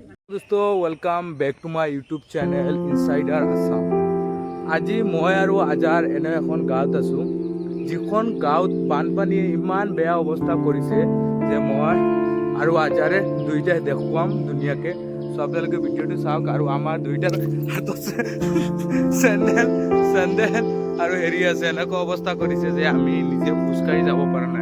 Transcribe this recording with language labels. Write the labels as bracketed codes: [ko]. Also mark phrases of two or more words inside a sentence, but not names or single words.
[en] दोस्तों welcome back to my YouTube channel Insider Assam. [as] আজি মই আৰু আজাৰ এনে এখন গাঁৱত আছোঁ, যিখন গাঁৱত বানপানীয়ে ইমান বেয়া অৱস্থা কৰিছে যে মই আৰু আজাৰে দুইটাই দেখুৱাম ধুনীয়াকৈ। চ' আপোনালোকে ভিডিঅ'টো চাওক। আৰু আমাৰ দুইটাৰ হাতত চেণ্ডেল আৰু হেৰি আছে, এনেকুৱা অৱস্থা কৰিছে যে আমি নিজে খোজকাঢ়ি যাব পৰা নাই।